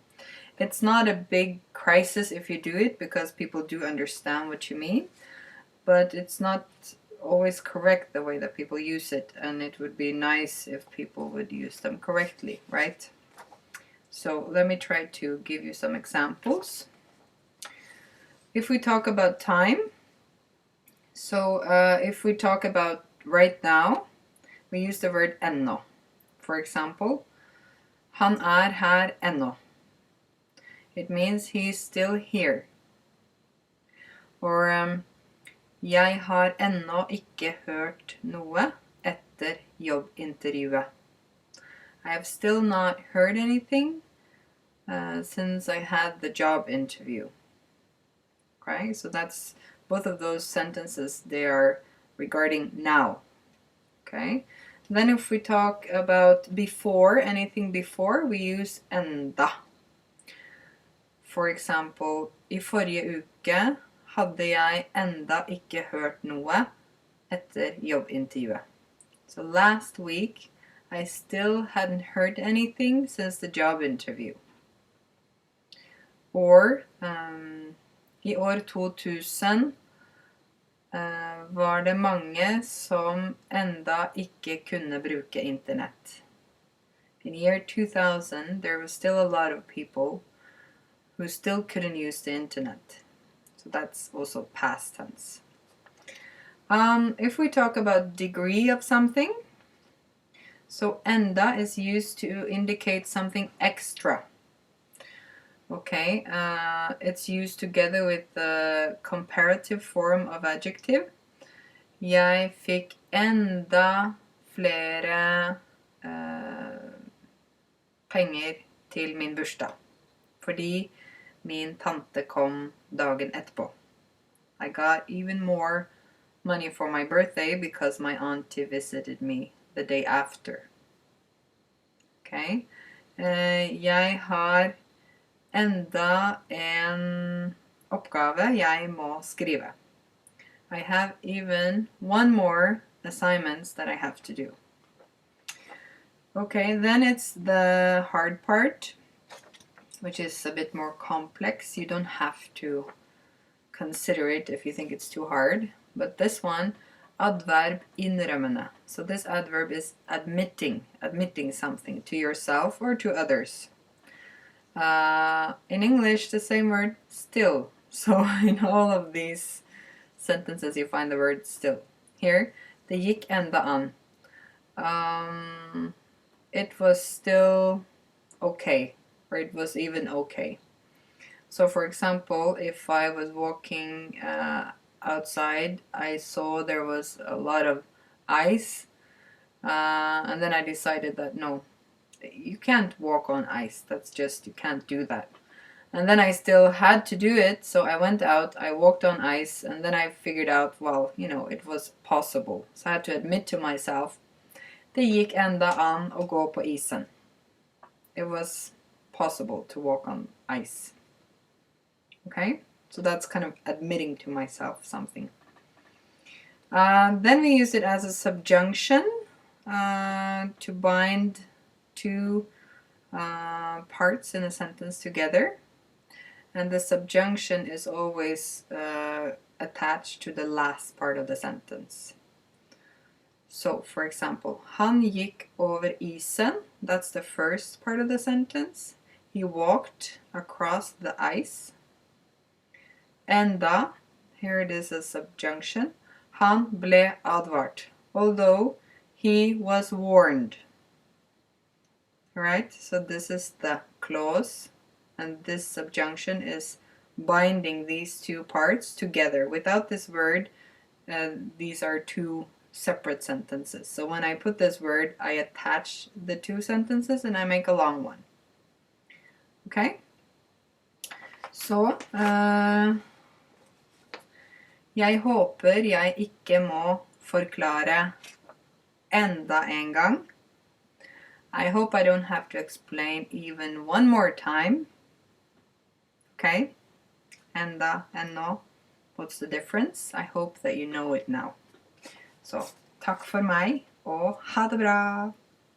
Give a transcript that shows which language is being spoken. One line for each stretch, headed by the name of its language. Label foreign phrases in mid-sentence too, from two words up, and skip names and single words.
English: It's not a big crisis if you do it because people do understand what you mean, but it's not always correct the way that people use it, and it would be nice if people would use them correctly, right? So let me try to give you some examples. If we talk about time, so if we talk about right now, we use the word ennå. For example,
Norwegian: han her ennå.
English: It means he's still here.
Norwegian: Or jeg har ennå ikke hørt noe etter jobbintervjuet.
English: I have still not heard anything since I had the job interview. Okay, so that's both of those sentences. They are regarding now. Okay, then if we talk about before, anything before, we use enda. For example,
Norwegian: I forrige uke hadde jeg enda ikke hørt noe etter jobbintervjuet.
English: So last week I still hadn't heard anything since the job interview.
Norwegian: Or i år 2000 var det mange som enda ikke kunne bruke internett.
English: In year 2000 there was still a lot of people who still couldn't use the internet. So that's also past tense. If we talk about degree of something, so enda is used to indicate something extra. Okay, it's used together with the comparative form of adjective.
Norwegian: Jeg fikk enda flere penger til min bursdag, fordi min tante kom dagen etterpå.
English: I got even more money for my birthday because my auntie visited me the day after.
Norwegian: Okay, jeg har enda en oppgave jeg må skrive.
English: I have even one more assignments that I have to do. Okay, then it's the hard part, which is a bit more complex. You don't have to consider it if you think it's too hard. But this one, adverb innrømmende. So this adverb is admitting something to yourself or to others. In English, the same word, still. So in all of these sentences you find the word still. Here,
Norwegian: det gikk enda an.
English: It was still okay, or it was even okay. So for example, if I was walking outside, I saw there was a lot of ice, and then I decided that no, you can't walk on ice. That's just, you can't do that. And then I still had to do it, so I went out, I walked on ice, and then I figured out, well, you know, it was possible. So I had to admit to myself,
Norwegian: det gikk enda an å gå på isen.
English: It was possible to walk on ice. Okay, so that's kind of admitting to myself something. Then we use it as a subjunction to bind two parts in a sentence together. And the subjunction is always attached to the last part of the sentence. So, for example,
Norwegian: han gikk over isen.
English: That's the first part of the sentence. He walked across the ice. Enda, here it is a subjunction.
Norwegian: Han ble advart.
English: Although he was warned. Right? So this is the clause, and this subjunction is binding these two parts together. Without this word, these are two separate sentences. So when I put this word, I attach the two sentences and I make a long one. Okay?
Norwegian: Så jeg håper jeg ikke må forklare enda en gang.
English: I hope I don't have to explain even one more time. Okay? ENDA and ENNÅ. What's the difference? I hope that you know it now.
Norwegian: Så takk for meg, og ha det bra!